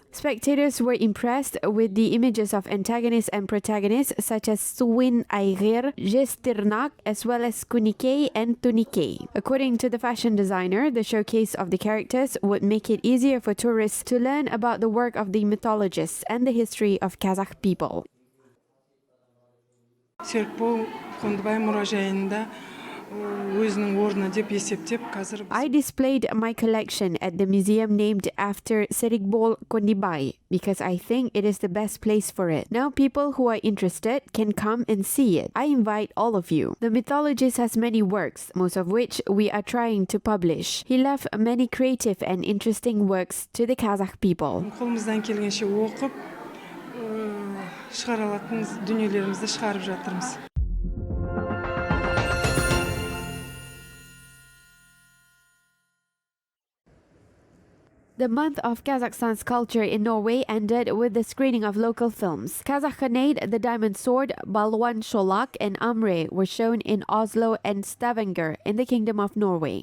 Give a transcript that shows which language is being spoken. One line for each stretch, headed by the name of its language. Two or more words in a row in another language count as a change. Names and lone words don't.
English: Spectators were impressed with the images of antagonists and protagonists such as Suwin Aygir, Jestirnak, as well as Kunike and Tunike. According to the fashion designer, the showcase of the characters would make it easier for tourists to learn about the work of the mythologists and the history of Kazakh people.
Kazakh: Serikbol Kondibai мұражайында өзінің орны деп есептеп қазір
English: I displayed my collection at the museum named after Serikbol Kondibai because I think it is the best place for it. Now people who are interested can come and see it. I invite all of you. The mythologist has many works, most of which we are trying to publish. He left many creative and interesting works to the Kazakh people.
Kazakh: қолымыздан келгенше оқып шығара алатын дүниелерімізді шығарып жатырмыз.
English: The month of Kazakhstan's culture in Norway ended with the screening of local films. Kazakhanade, The Diamond Sword, Balwan Sholak, and Amre were shown in Oslo and Stavanger in the Kingdom of Norway.